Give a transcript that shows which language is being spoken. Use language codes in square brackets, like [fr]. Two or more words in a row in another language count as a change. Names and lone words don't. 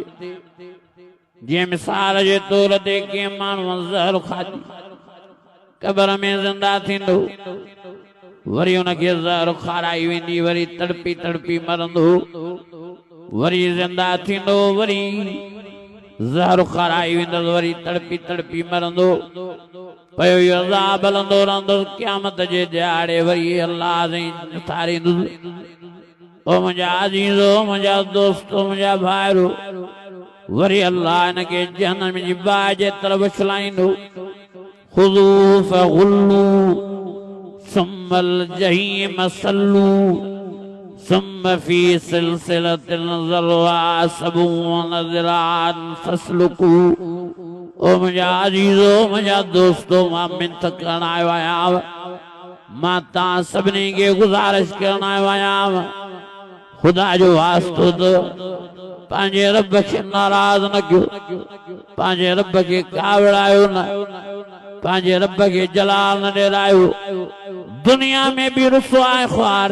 [sd] जीअं मिसाल जे तौर ते कंहिं माण्हूअ ज़हर खाधी कबर में ज़िंदा थींदो वरी उनखे ज़हर खाराई वेंदी वरी तड़पी तड़पी मरंदो वरी जिंदा थींदो वरी ज़हर खाराई वेंदुसि वरी तड़पी तड़पी मरंदो। पयो इहो अज़ाब हलंदो रहंदुसि क़यामत जे ॾियारे वरी अल्लाह साईं उथारींदुसि। ओ मुंहिंजा अज़ीज़ो मुंहिंजा दोस्तो मुंहिंजा भाइरो वरी अल्लाह इनखे जहन्नम जी बाहि जे तरफ़ उछलाईंदो। [ar] خذوه فغلوه ثم الجحيم صلوه ثم في سلسلة ذرعها سبعون ذراعا فاسلكوه. [sd] ओ मुझा अजीजो मुझा दोस्तों मां मिन्नत करण आयो आहियां मां तव्हां सभिनी खे गुज़ारिश करण आयो आहियां खुदा जो वास्तो तो पंहिंजे रब खे नाराज़ न कयो पंहिंजे रब खे कावड़ायो न पंहिंजे रब खे जलाल न ॾेरायो दुनिया में भी रुसवा ऐं ख्वार